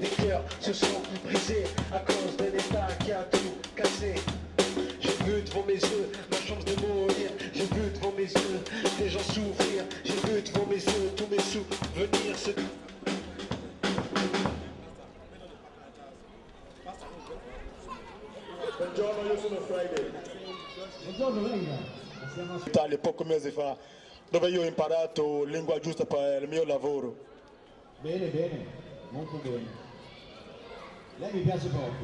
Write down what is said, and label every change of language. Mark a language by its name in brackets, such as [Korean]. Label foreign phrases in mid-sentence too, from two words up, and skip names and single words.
[French] cœurs se sont brisés à cause d'un état qui a tout cassé. J'ai vu devant mes yeux ma chance de mourir. J'ai vu devant mes yeux des gens souffrir. J'ai vu devant mes yeux tous mes souvenirs se... [Italian] Buongiorno, io sono Friday. Buongiorno, venga. Italia poco mesi fa, dove io ho imparato lingua giusta per il mio lavoro. Bene, bene, molto bene. Lei mi piace proprio.